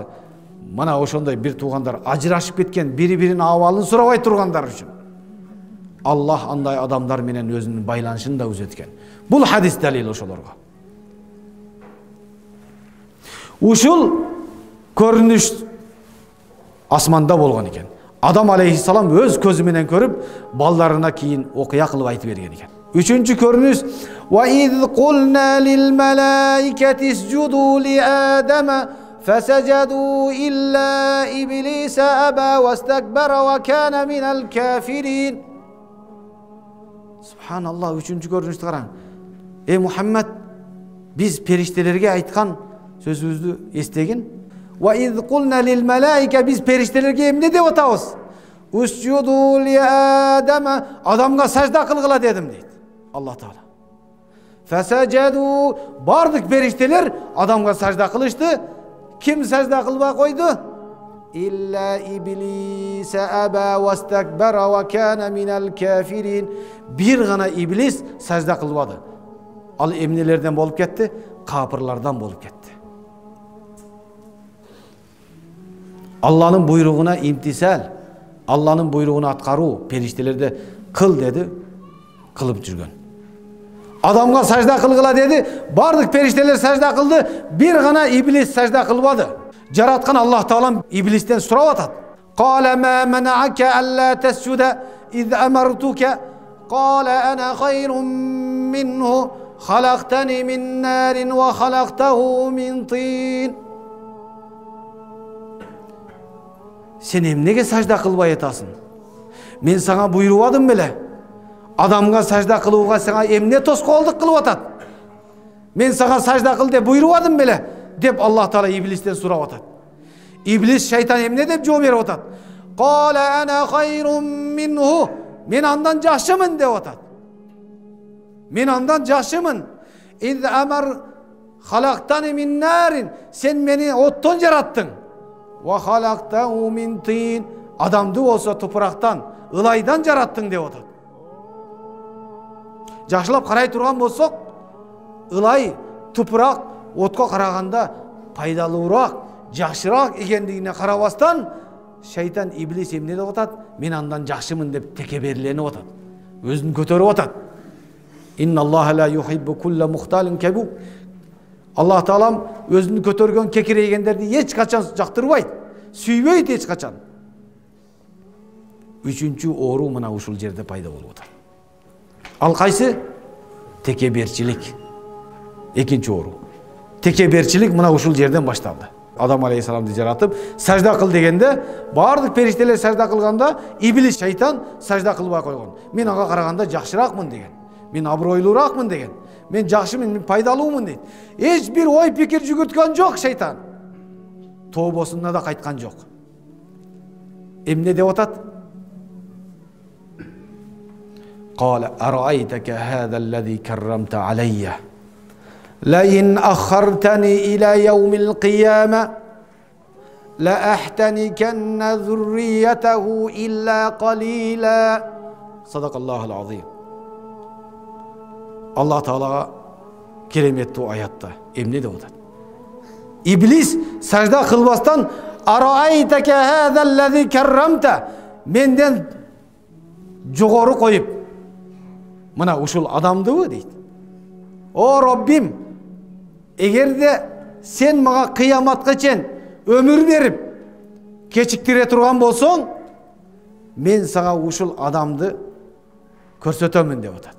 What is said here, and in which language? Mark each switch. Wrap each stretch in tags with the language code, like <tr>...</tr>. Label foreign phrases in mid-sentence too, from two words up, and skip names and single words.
<ky>Мына ошондой бир туугандар ажырашып кеткен, бири-биринин абалын сурабай тургандар үчүн Аллах андай адамдар менен өзүнүн байланышын да үзөт экен. Бул хадис далил ошолорго. Ушул көрүнүш асманда болгон экен. Адам алейхиссалам өз көзү менен көрүп, балдарына кийин окуя кылып айтып берген экен. Үчүнчү көрүнүш:</ky> <ar>"وإذ قلنا للملائكة اسجدوا لآدم فسجدوا إلا إبليس أبى واستكبر وكان من الكافرين."</ar> <ky>Subhanallah, үчүнчү көрүнүштү караң. Ey Muhammed, биз периштелерге айткан сөзүбүздү эстегин.</ky> <ar>وإذ قلنا للملائكة,</ar> <ky>биз периштелерге эмне деп атабыз?</ky> <ar>اسجدوا لآدم,</ar> <ky>адамга сажда кылгыла дедим дейт Аллах Таала. Fasajadu, бардык периштелер адамга сажда кылышты. Ким сажда кылбай койду?</ky> <ar>إلا إبليس أبى واستكبر وكان من الكافرين.</ar> <ky>Бир гана иблис сажда кылбады. Ал эмнелерден болуп кетти? Капырлардан болуп кетти. Алланын буйругуна имтисал, Алланын буйругуна аткаруу, периштелерде кыл деди, кылып жүргөн. Адамга сажда кылгыла деди, бардык периштелер сажда кылды, бир гана иблис сажда кылбады. Жараткан Аллах Таалам иблистен сурап атат.</ky> <ar>قال ما منعك ألا تسجد إذ أمرتك قال أنا خير منه خلقتني من نار وخلقته من طين.</ar> <ky>Сен эмнеге сажда кылбай атасың? Мен сага буйрубадым беле? Адамга сажда кылууга сага эмне тоскоолдук кылып атат? Мен сага сажда кыл деп буйрубадым беле? Деп Аллах Таала иблистен сурап атат. Иблис, шайтан эмне деп жооп берип атат?</ky> <ar>قال أنا خير منه,</ar> <ky>мен андан жакшымын деп атат. Мен андан жакшымын.</ky> <ar>إذ أمر خلقتني من نار,</ar> <ky>сен мени оттон жараттың.</ky> <ar>وخلقته من طين,</ar> <ky>адамды болсо топурактан, ылайдан жараттың деп атат. Жакшылап карай турган болсок, ылай, топурак отко караганда пайдалуураак, жакшыраак экендигине карабастан, шайтан иблис эмне деп атат? Мен андан жакшымын деп текеберленип атат. Өзүн көтөрүп атат.</ky> <ar>إن الله لا يحب كل مختال فخور.</ar> <ky>Аллах Таалам өзүн көтөргөн кекирейгендерди эч качан жактырбайт, сүйбөйт эч качан. Үчүнчү оору мына ушул жерде пайда болуп атат. Ал кайсы? Текеберчилик. Экинчи оору. Текеберчилик мына ушул жерден башталды. Адам алейхиссаламды жаратып, сажда кыл дегенде, бардык периштелер сажда кылганда, иблис, шайтан сажда кылбай койгон. Мен ага караганда жакшыраакмын деген. Мен абройлуураакмын деген. Мен жакшымын, мен пайдалуумун дейт. Эч бир ой пикир жүгүрткөн жок шайтан. Тообосуна да кайткан жок. Эмне деп атат?</ky> <ar>قال أرأيتك هذا الذي كرمت علي لئن أخرتن إلى يوم القيامة لأحتنكن ذريته إلا قليلا. صدق الله العظيم.</ar> <ky>Allah Taala кереметтүү аятта эмне деп атат? Иблис сажда кылбастан</ky> <ar>أرأيتك هذا الذي كرمت.</ar> <ky>Menden жоғары қойып, мына ушул адамды бу дейт. О Роббим, эгерде сен мага кыяматка чейин өмүр берип кечиктире турган болсоң, мен сага ушул адамды көрсөтөмүн деп атат.</ky>